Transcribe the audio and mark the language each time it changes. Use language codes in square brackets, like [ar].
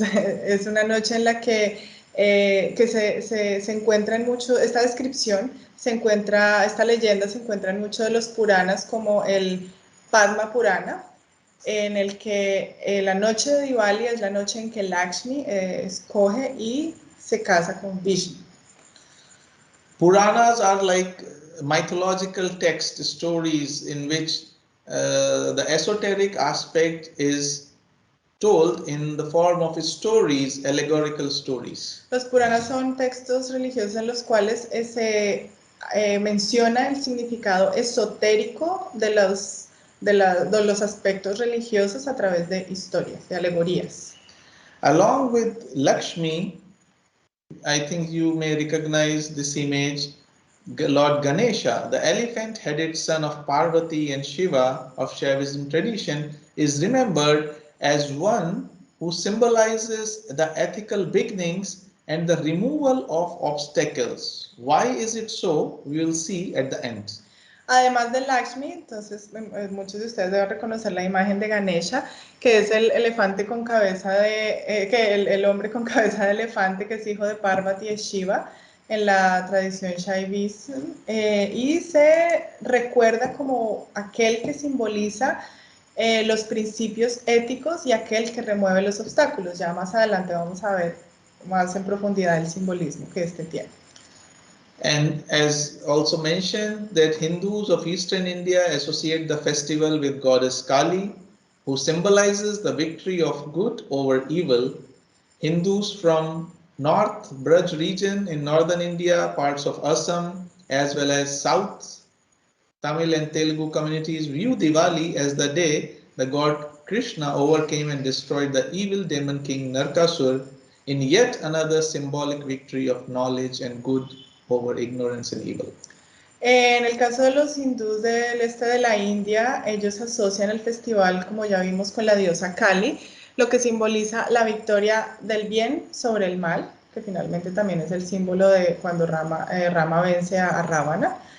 [es] Es una noche en la que se encuentra en mucho, esta descripción, esta leyenda se encuentra en muchos de los Puranas como el Padma Purana, en el que la noche de Diwali es la noche en que Lakshmi escoge y se casa con Vishnu. [en] Puranas are like mythological text stories in which the esoteric aspect is told in the form of allegorical stories. [es] Los Puranas son textos religiosos en los cuales se menciona el significado esotérico de los aspectos religiosos a través de historias, de alegorías. [en] Along with Lakshmi, I think you may recognize this image. Lord Ganesha, the elephant-headed son of Parvati and Shiva of Shaivism tradition, is remembered as one who symbolizes the ethical beginnings and the removal of obstacles. Why is it so? We will see at the end. [es] Además de Lakshmi, entonces muchos de ustedes deben reconocer la imagen de Ganesha, que es el elefante con cabeza de, el hombre con cabeza de elefante, que es hijo de Parvati y Shiva en la tradición Shaivism, y se recuerda como aquel que simboliza los principios éticos y aquel que remueve los obstáculos. Ya más adelante vamos a ver más en profundidad el simbolismo que este tiene. [en] And as also mentioned, that Hindus of Eastern India associate the festival with goddess Kali, who symbolizes the victory of good over evil. Hindus from North Braj region in northern India, parts of Assam, as well as South Tamil and Telugu communities view Diwali as the day the god Krishna overcame and destroyed the evil demon king Narkasur in yet another symbolic victory of knowledge and good over ignorance and evil. [es] En el caso de los hindús del este de la India, ellos asocian el festival, como ya vimos, con la diosa Kali, lo que simboliza la victoria del bien sobre el mal, que finalmente también es el símbolo de cuando Rama vence a Ravana.